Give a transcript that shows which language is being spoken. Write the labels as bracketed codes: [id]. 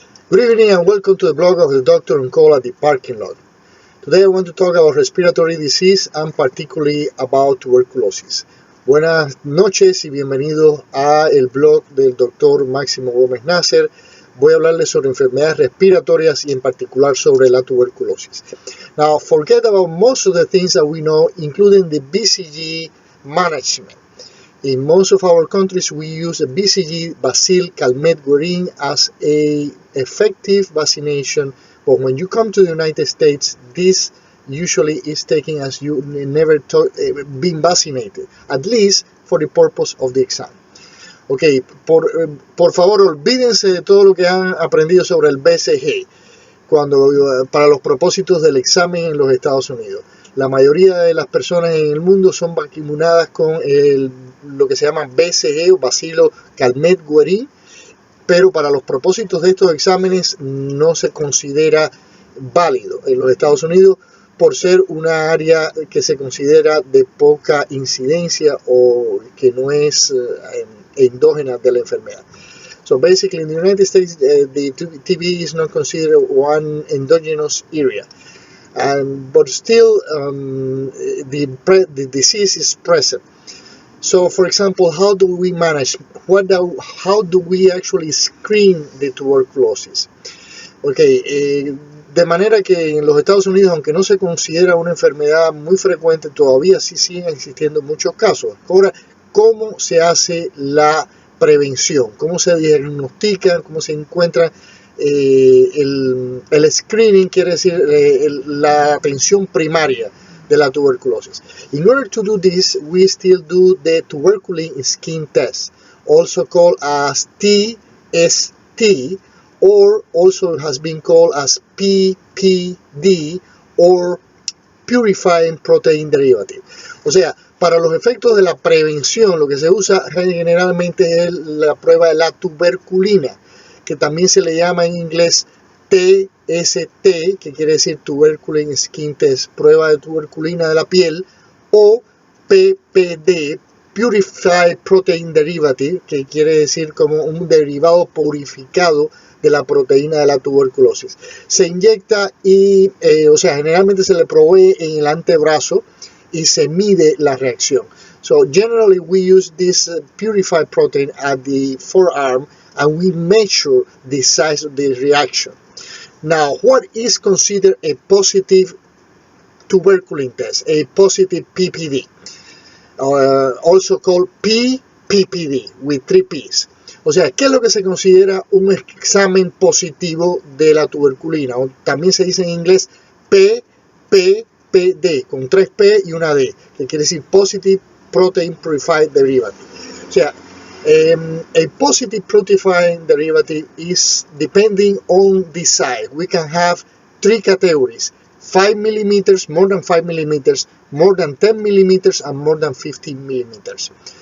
[en] Good evening and welcome to the blog of the Doctor on Call at the Parking Lot. Today I want to talk about respiratory disease and particularly about tuberculosis. [es] Buenas noches y bienvenidos a el blog del Dr. Máximo Gómez Nasser. Voy a hablarles sobre enfermedades respiratorias y en particular sobre la tuberculosis. [en] Now, forget about most of the things that we know, including the BCG management. In most of our countries, we use the BCG, Bacille, Calmette, Guerin as a effective vaccination. But when you come to the United States, this usually is taken as you never been vaccinated, at least for the purpose of the exam. [es] Ok, por favor, olvídense de todo lo que han aprendido sobre el BCG para los propósitos del examen en los Estados Unidos. La mayoría de las personas en el mundo son vacunadas con lo que se llama BCG o Bacilo Calmette Guerin, pero para los propósitos de estos exámenes no se considera válido en los Estados Unidos por ser una área que se considera de poca incidencia o que no es endógena de la enfermedad. [en] So basically in the United States, the TB is not considered one endogenous area. But still, the disease is present. So, for example, how do we manage? How do we actually screen the tuberculosis? [es] Okay, de manera que en los Estados Unidos, aunque no se considera una enfermedad muy frecuente, todavía sí siguen existiendo muchos casos. Ahora, ¿cómo se hace la prevención? ¿Cómo se diagnostican? ¿Cómo se encuentran? El screening quiere decir la atención primaria de la tuberculosis. [en] In order to do this, we still do the tuberculin skin test, also called as TST, or also has been called as PPD, or Purifying Protein Derivative. [es] O sea, para los efectos de la prevención, lo que se usa generalmente es la prueba de la tuberculina, que también se le llama en inglés TST, que quiere decir [en] Tuberculin Skin Test, [es] prueba de tuberculina de la piel, o PPD, [en] Purified Protein Derivative, [es] que quiere decir como un derivado purificado de la proteína de la tuberculosis. Se inyecta y, generalmente se le provee en el antebrazo y se mide la reacción. [en] So generally we use this purified protein at the forearm and we measure the size of the reaction. Now, what is considered a positive tuberculin test, a positive PPD, also called PPD, with 3 P's. [es] O sea, ¿qué es lo que se considera un examen positivo de la tuberculina? O también se dice en inglés PPD, con 3 P y una D, que quiere decir [en] Positive Protein Purified Derivative. [es] O sea, [en] a positive purifying derivative is depending on the size. We can have 3 categories: 5 millimeters, more than 5 millimeters, more than 10 millimeters, and more than 15 millimeters.